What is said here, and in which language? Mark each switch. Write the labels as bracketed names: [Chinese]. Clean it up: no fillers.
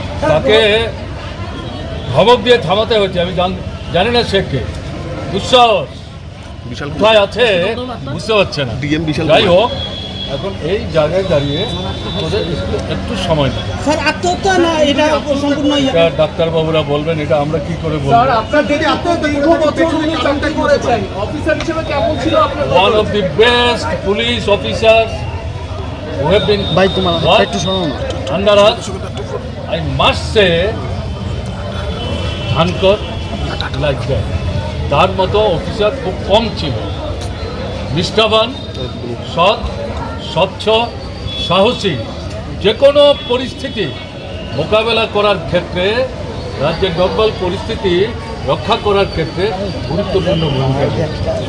[Bangla] তাকে ধমক দিয়ে থামাতে হয়েছে। আমি জানি না সে কে, দুঃসাহস কোথায় আছে বুঝতে পারছে না। যাই হোক, এখন এই জায়গায় দাঁড়িয়ে ওদের একটু সময় নেই। স্যার আত্মহত্যা না এটা সম্পূর্ণ এটা ডাক্তারবাবুরা বলবেন, এটা আমরা কি করে বলবো। স্যার, আপনার যদি আপনার দীর্ঘ বছর উনি চাকরি করেছেন, অফিসার হিসেবে কেমন ছিল আপনার? [English] One of the best police officers who have been worked under us, I must say, Dhankar like that. [Bangla] তার মতো অফিসার খুব কম ছিল। নিষ্ঠাবান, সৎ, স্বচ্ছ, সাহসী, যে কোনো পরিস্থিতি মোকাবেলা করার ক্ষেত্রে, রাজ্যের নর্মাল পরিস্থিতি রক্ষা করার ক্ষেত্রে গুরুত্বপূর্ণ ভূমিকা রেখেছে।